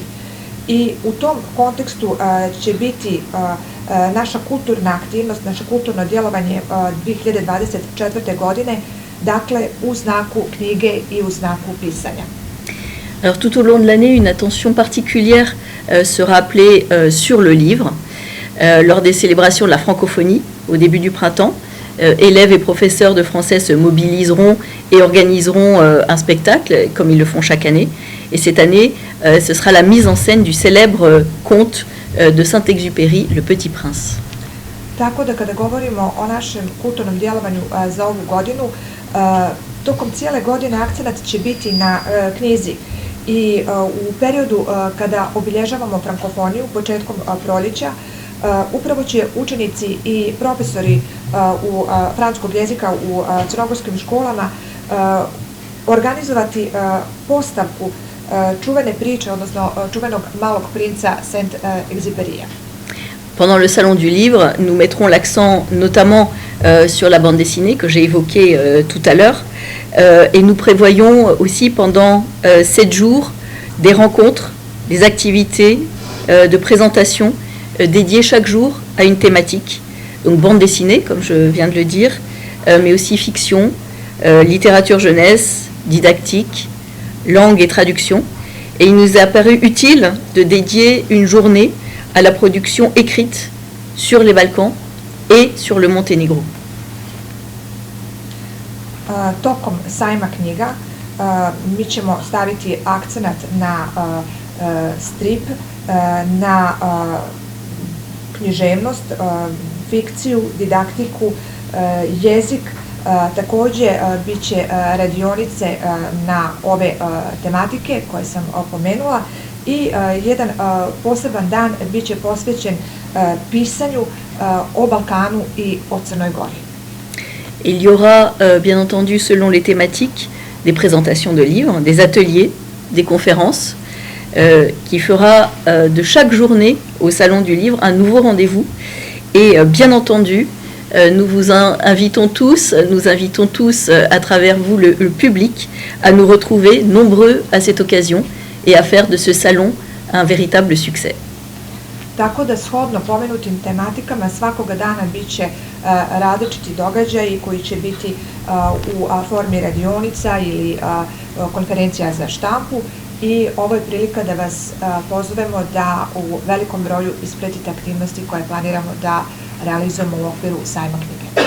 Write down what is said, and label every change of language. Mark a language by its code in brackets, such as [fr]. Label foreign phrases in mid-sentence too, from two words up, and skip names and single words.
[sr] I u tom kontekstu će biti naša kulturna aktivnost, naše kulturno djelovanje 2024. godine, dakle u znaku knjige i u znaku pisanja. [fr] Alors tout au long de l'année, une attention particulière sera appelée sur le livre. Lors des célébrations de la francophonie, au début du printemps, élèves et professeurs de français se mobiliseront et organiseront un spectacle, comme ils le font chaque année. Et cette année, ce sera la mise en scène du célèbre conte de Saint-Exupéry, Le Petit Prince. [sr] Tako da kada govorimo o našem kulturnom djelovanju za ovu godinu, tokom cijele godine akcenat će biti na knjizi. I u periodu kada obilježavamo frankofoniju, početkom proljeća, upravo će učenici i profesori francuskog jezika u crnogorskim školama organizovati postavku čuvene priče, odnosno čuvenog malog princa Saint-Exupéry. [fr] Pendant le Salon du Livre, nous mettrons l'accent notamment sur la bande dessinée que j'ai évoquée tout à l'heure. Et nous prévoyons aussi pendant 7 jours des rencontres, des activités de présentation dédiées chaque jour à une thématique. Donc bande dessinée, comme je viens de le dire, mais aussi fiction, littérature jeunesse, didactique, langue et traduction. Et il nous est apparu utile de dédier une journée à la production écrite sur les Balkans et sur le Monténégro. [sr] Tokom sajma knjiga mi ćemo staviti akcenat na strip, na književnost, fikciju, didaktiku, jezik. Također bit će radionice na ove tematike koje sam opomenula i jedan poseban dan bit će posvećen pisanju o Balkanu i o Crnoj Gori. [fr] Il y aura bien entendu selon les thématiques des présentations de livres, des ateliers, des conférences qui fera de chaque journée au Salon du Livre un nouveau rendez-vous et bien entendu nous vous invitons tous à travers vous le public à nous retrouver nombreux à cette occasion et à faire de ce salon un véritable succès. [sr] Tako da shodno pomenutim tematikama svakoga dana bit će različiti događaji koji će biti u formi radionica ili konferencija za štampu i ovo je prilika da vas pozovemo da u velikom broju ispratite aktivnosti koje planiramo da realizujemo u okviru sajma knjige.